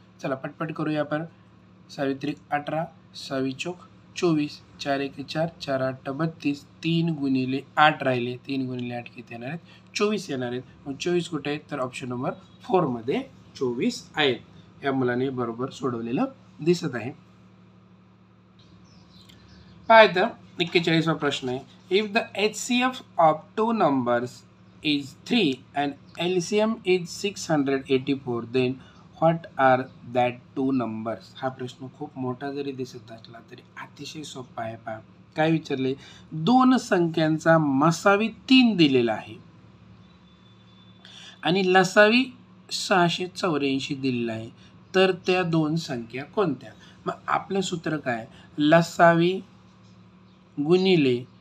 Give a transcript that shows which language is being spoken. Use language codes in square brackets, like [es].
[mr] चला पटपट करूया आपण. 6 18, 6 चौक 24, 4 1 4, 4 8 32, 3 गुणिले 8 राहिले, 3 गुणिले 8 किती येणार आहेत? 24 येणार आहेत. मग 24 कुठे आहेत? तर ऑप्शन नंबर 4 मध्ये 24 आहेत. या मुलाने बरोबर सोडवलेलं दिसत आहे. पाहिजे 41वा प्रश्न आहे. [en] If the HCF of 2 numbers is 3 and LCM is 684, then what are that 2 numbers? [mr] हा प्रश्न खूप मोठा जरी दिसत असला तरी अतिशय सोपा आहे. पहा काय विचारले? 2 संख्यांचा मसावी 3 दिलेला आहे आणि लसावी 684 दिलेला आहे, तर त्या 2 संख्या कोणत्या? मग आपलं सूत्र काय? लसावी गुणिले